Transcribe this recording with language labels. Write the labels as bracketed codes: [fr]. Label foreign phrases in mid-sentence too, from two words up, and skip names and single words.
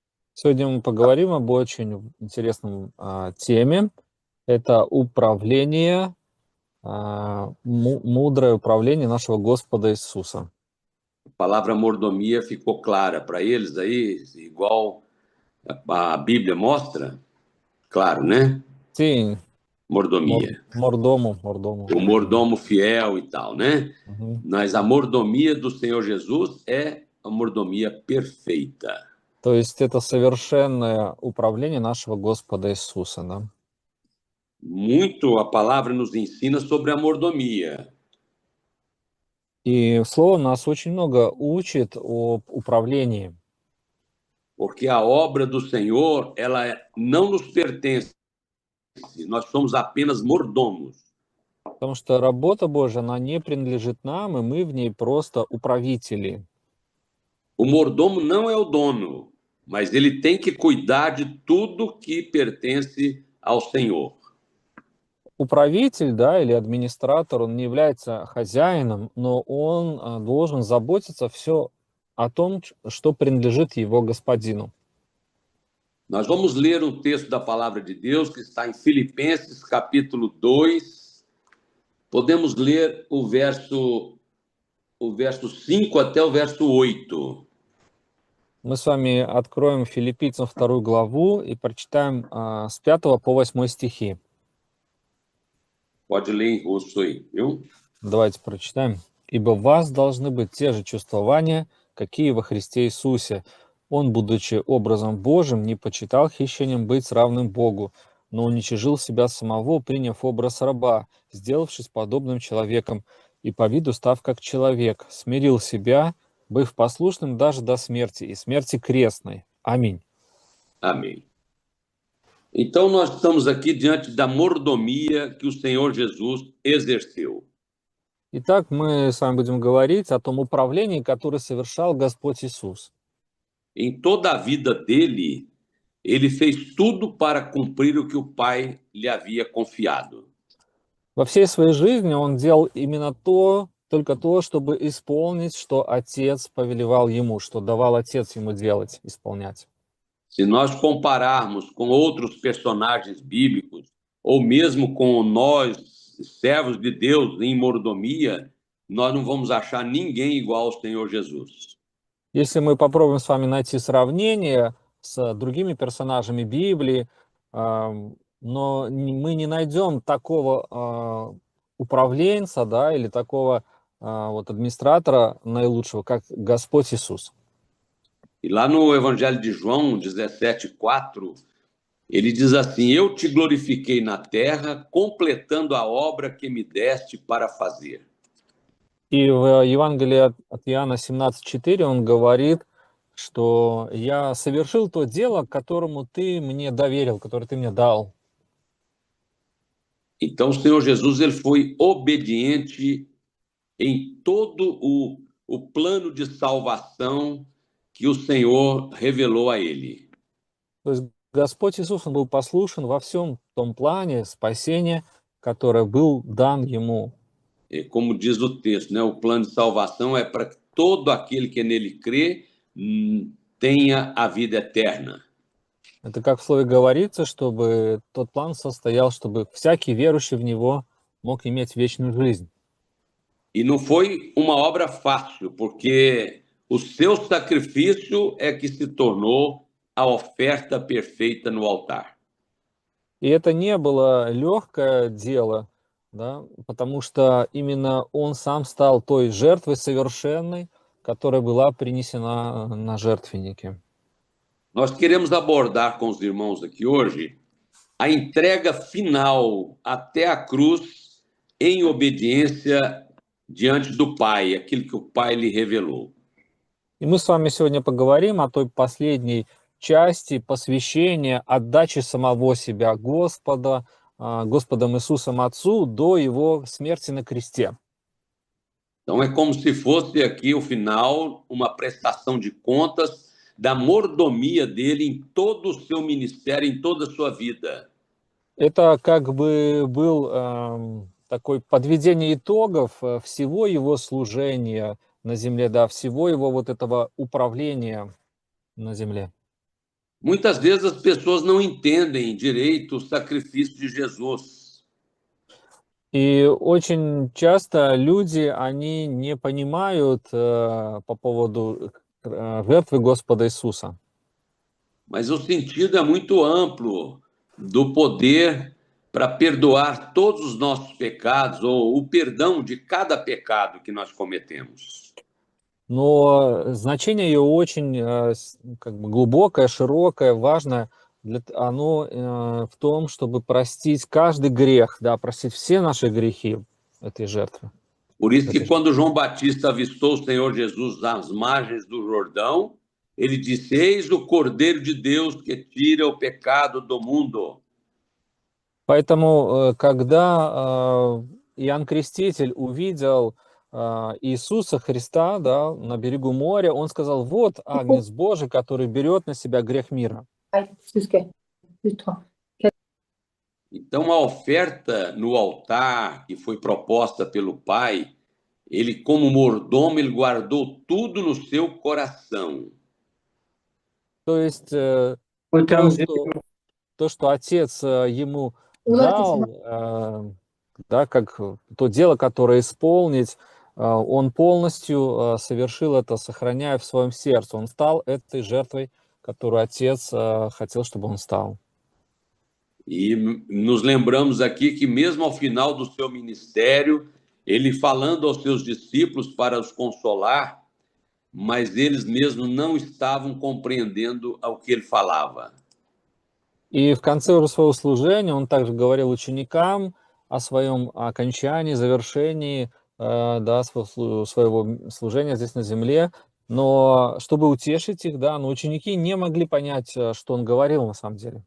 [ru] Сегодня мы поговорим об очень интересном теме. Это управление, мудрое управление нашего Господа Иисуса. [pt] A palavra mordomia ficou clara para eles aí, igual a Bíblia mostra? Claro, né? Sim, Mordomia. mordomo. O mordomo fiel e tal, né? Мгм. Mas a mordomia do Senhor Jesus é a mordomia perfeita. [ru] То есть это совершенное управление нашего Господа Иисуса, да? [pt] Muito a palavra nos ensina sobre a mordomia. [ru] И Слово нас очень много учит об управлении, [pt] Porque a obra do Senhor, ela não nos pertence, nós somos apenas mordomos. [ru] потому что работа Божья, она не принадлежит нам, и мы в ней просто управители. [pt] O mordomo não é o dono, mas ele tem que cuidar de tudo que pertence ao Senhor. [ru] Управитель, да, или администратор, он не является хозяином, но он должен заботиться все о том, что принадлежит его господину. [pt] Nós vamos ler um texto da palavra de Deus que está em Filipenses, capítulo 2. Podemos ler o verso 5 até o verso 8. [ru] Мы с вами откроем Филиппийцам 2 главу и прочитаем с 5 по 8 стихи. [pt] Pode ler em russo aí, viu? [ru] Давайте прочитаем. «Ибо в вас должны быть те же чувствования, какие во Христе Иисусе. Он, будучи образом Божьим, не почитал хищением быть равным Богу, но уничижил себя самого, приняв образ раба, сделавшись подобным человеком, и по виду став как человек, смирил себя, быв послушным даже до смерти, и смерти крестной». Аминь. [pt] Amém. Então, nós estamos aqui diante da mordomia que o Senhor Jesus exerceu. [ru] Итак, мы с вами будем говорить о том управлении, которое совершал Господь Иисус. [pt] Em toda a vida dele, ele fez tudo para cumprir o que o Pai lhe havia confiado. [ru] Во всей своей жизни он делал именно только то, чтобы исполнить, что Отец повелевал ему, что давал Отец ему делать, исполнять. [pt] Se nós compararmos com outros personagens bíblicos, ou mesmo com nós, servos de Deus, em mordomia, nós não vamos achar ninguém igual ao Senhor Jesus. [ru] Если мы попробуем с вами найти сравнение с другими персонажами Библии, но мы не найдем такого управленца, да, или такого вот администратора наилучшего, как Господь Иисус. [pt] E lá no Evangelho de João 17:4, ele diz assim: Eu te glorifiquei na terra, completando a obra que me deste para fazer. [ru] И в Евангелии от Иоанна 17:4 он говорит, что я совершил то дело, которому ты мне доверил, которое ты мне дал. [pt] Então, o Senhor Jesus ele foi obediente em todo o plano de salvação que o Senhor revelou a ele. [ru] То есть Господь Иисус, он был послушен во всем том плане спасения, который был дан ему. [pt] E como diz o texto, né, o plano de salvação é para que todo aquele que nele crê tenha a vida eterna. [ru] Это как в слове говорится, чтобы тот план состоял, чтобы всякий верующий в него мог иметь вечную жизнь. [pt] E não foi uma obra fácil, porque o seu sacrifício é que se tornou a oferta perfeita no altar. [ru] И это не было легкое дело, да, потому что именно он сам стал той жертвой совершенной, которая была принесена на жертвеннике. [pt] Nós queremos abordar com os irmãos aqui hoje a entrega final até a cruz em obediência diante do Pai, aquilo que o Pai lhe revelou. [ru] И мы с вами сегодня поговорим о той последней части посвящения, отдачи самого себя Господом Иисусом Отцу до Его смерти на кресте. [pt] Então, é como se fosse aqui o final, uma prestação de contas da mordomia dele em todo o seu ministério, em toda a sua vida. [ru] Это как бы был такой подведение итогов всего его служения на земле, да, всего его вот этого управления на земле. [pt] Muitas vezes as pessoas não entendem direito o sacrifício de Jesus. [ru] И очень часто люди, они не понимают по поводу жертвы Господа Иисуса. [pt] Mas o sentido é muito amplo do poder para perdoar todos os nossos pecados, ou o perdão de cada pecado que nós cometemos. [ru] Но значение ее очень как бы глубокое, широкое, важное. Оно в том, чтобы простить каждый грех, да, простить все наши грехи этой жертвы. [pt] Por isso que [ru] Этой жертвы. [pt] quando João Batista avistou o Senhor Jesus às margens do Jordão, ele disse: Eis o Cordeiro de Deus que tira o pecado do mundo. [ru] Поэтому, когда Иоанн Креститель увидел Иисуса Христа, да, на берегу моря, он сказал: вот Агнец Божий, который берет на себя грех мира. [pt] Então, a oferta no altar que foi proposta pelo Pai, ele, como mordomo, ele guardou tudo no seu coração. [ru] То есть Вот там, где то, что Отец ему дал, да, как то дело, которое исполнить, он полностью совершил это, сохраняя в своем сердце. Он стал этой жертвой, которую Отец хотел, чтобы он стал. [pt] E nos lembramos aqui que, mesmo ao final do seu ministério, ele falando aos seus discípulos para os consolar, mas eles mesmos não estavam compreendendo ao que ele falava. [ru] И в конце уже своего служения он также говорил ученикам о своем окончании, завершении да, своего служения здесь на земле. Но чтобы утешить их, да, но ученики не могли понять, что он говорил на самом деле.